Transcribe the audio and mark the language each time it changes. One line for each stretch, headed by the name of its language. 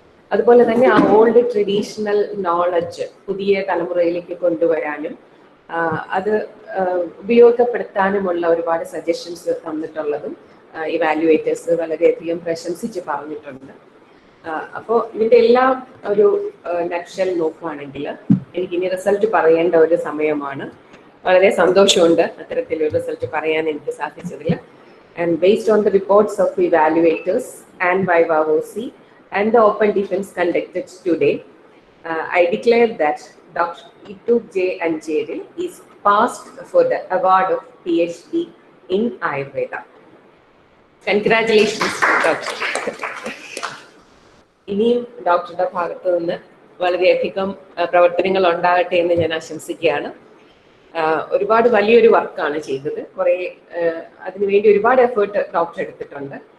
Malayalam: അതുപോലെ തന്നെ ആ ഓൾഡ് ട്രഡീഷണൽ നോളജ് പുതിയ തലമുറയിലേക്ക് കൊണ്ടുവരാനും അത് ഉപയോഗപ്പെടുത്താനുമുള്ള ഒരുപാട് സജഷൻസ് തന്നിട്ടുള്ളതും ഇവാലുവേറ്റേഴ്സ് വളരെയധികം പ്രശംസിച്ച് പറഞ്ഞിട്ടുണ്ട്. അപ്പോൾ ഇതിന്റെ എല്ലാം ഒരു നക്ഷൽ നോക്കുകയാണെങ്കിൽ എനിക്കിനി റിസൾട്ട് പറയേണ്ട ഒരു സമയമാണ്. വളരെ സന്തോഷമുണ്ട് അത്തരത്തിലൊരു റിസൾട്ട് പറയാൻ എനിക്ക് സാധിച്ചതിൽ.
English: And based on the reports of evaluators and viva OC and the open defense conducted today, I declare that Dr. Ittup J. Anjeri is passed for the award of PhD in Ayurveda. Congratulations, Doctor.
Malayalam: ഇനിയും ഡോക്ടറുടെ ഭാഗത്തു നിന്ന് വളരെയധികം പ്രവർത്തനങ്ങൾ ഉണ്ടാകട്ടെ എന്ന് ഞാൻ ആശംസിക്കുകയാണ്. ഒരുപാട് വലിയൊരു വർക്കാണ് ചെയ്തത്. കുറേ അതിനുവേണ്ടി ഒരുപാട് എഫേർട്ട് ഡോക്ടർ എടുത്തിട്ടുണ്ട്.